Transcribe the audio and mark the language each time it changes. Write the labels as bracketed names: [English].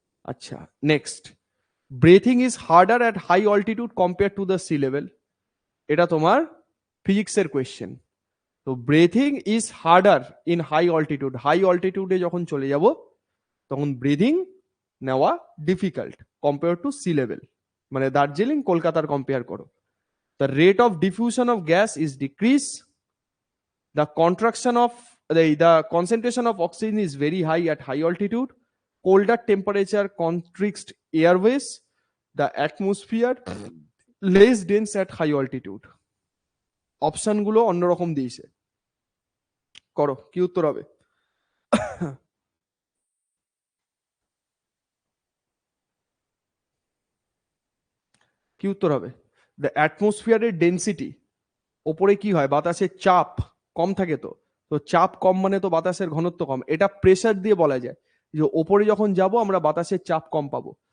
[English] আচ্ছা, next, breathing is harder at high altitude compare to the sea level. [Bangla] এটা তোমার ফিজিক্সের কোয়েশ্চেন। তো [English] breathing is harder in high altitude, [Bangla] high অল্টিটিউডে যখন চলে যাব তখন ব্রিথিং নেওয়া difficult [English] compare to sea level, [Bangla] মানে দার্জিলিং কলকাতার কম্পেয়ার করো। [English] The rate of diffusion of gas is decrease, the contraction of the concentration of oxygen is very high at high altitude, colder temperature constricts airways, the atmosphere less dense at high altitude. [Bangla] Option গুলো অন্যরকম দিয়েছে, করো কি উত্তর হবে। কি উত্তর হবে, দ্য অ্যাটমসফিয়ারের ডেন্সিটি, ওপরে কি হয়, বাতাসের চাপ কম থাকে, তো তো চাপ কম মানে তো বাতাসের ঘনত্ব কম, এটা প্রেসার দিয়ে বলা যায় যে ওপরে যখন যাব আমরা বাতাসের চাপ কম পাবো।